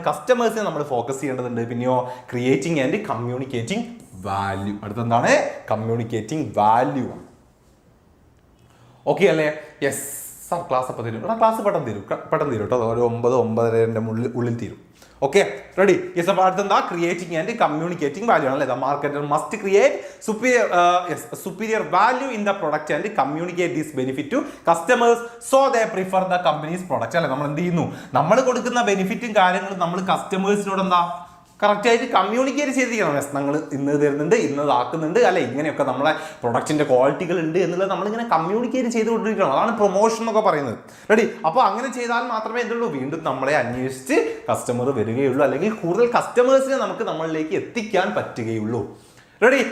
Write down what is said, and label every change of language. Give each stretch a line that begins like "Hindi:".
Malayalam: കസ്റ്റമേഴ്സിനെ നമ്മൾ ഫോക്കസ് ചെയ്യേണ്ടതുണ്ട്. പിന്നെയോ
English: Creating and communicating value.
Malayalam: അടുത്തെന്താണ്?
English: Communicating value.
Malayalam: Okay അല്ലേ? യെസ് സാർ, ക്ലാസ് അപ്പം തരും. ക്ലാസ് പെട്ടെന്ന് തരും കേട്ടോ. ഒരു 9-9:30 ഉള്ളിൽ തീരും.
English: Okay, ready? Yes, about the creating and communicating value. The marketer must create superior value in the product and communicate this benefit to customers so they prefer the company's product.
Malayalam: നമ്മൾ കൊടുക്കുന്ന ബെനിഫിറ്റും കാര്യങ്ങളും നമ്മൾ കസ്റ്റമേഴ്സിനോട് എന്താ കറക്റ്റ് ആയിട്ട് communicate ചെയ്തിരിക്കണം. ഞങ്ങൾ ഇന്ന് തരുന്നുണ്ട്, ഇന്നതാക്കുന്നുണ്ട്, അല്ലെ ഇങ്ങനെയൊക്കെ നമ്മളെ പ്രൊഡക്റ്റിന്റെ ക്വാളിറ്റികൾ ഉണ്ട് എന്നുള്ളത് നമ്മളിങ്ങനെ കമ്മ്യൂണിക്കേറ്റ് ചെയ്തുകൊണ്ടിരിക്കണം. അതാണ് പ്രൊമോഷൻ എന്നൊക്കെ പറയുന്നത്. റെഡി? അപ്പോൾ അങ്ങനെ ചെയ്താൽ മാത്രമേ എന്തുള്ളൂ, വീണ്ടും നമ്മളെ അന്വേഷിച്ച് കസ്റ്റമർ വരികയുള്ളൂ, അല്ലെങ്കിൽ കൂടുതൽ കസ്റ്റമേഴ്സിനെ നമുക്ക് നമ്മളിലേക്ക് എത്തിക്കാൻ പറ്റുകയുള്ളൂ. റെഡി?